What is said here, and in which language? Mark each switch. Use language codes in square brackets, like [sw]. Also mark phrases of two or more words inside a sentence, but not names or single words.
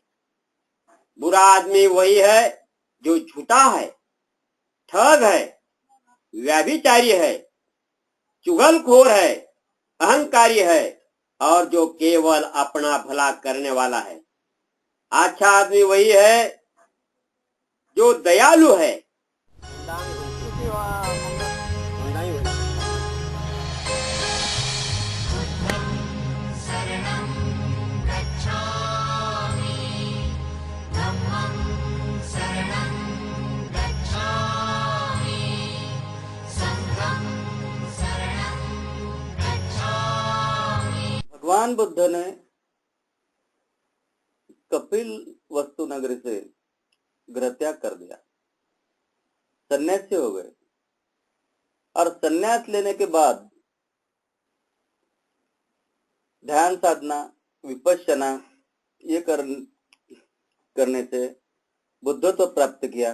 [hi] बुरा आदमी वही है जो झूठा है, ठग है, व्यभिचारी है, चुगलखोर है, अहंकारी है और जो केवल अपना भला करने वाला है। अच्छा आदमी वही है जो दयालु है। [pi] शरणं गच्छामि धम्मं शरणं गच्छामि संघं शरणं [hi] भगवान बुद्ध ने कपिल वस्तु नगरी से गृह त्याग कर दिया, सन्यासी हो गए और सन्यास लेने के बाद ध्यान साधना, विपश्यना ये करने से बुद्धत्व प्राप्त किया।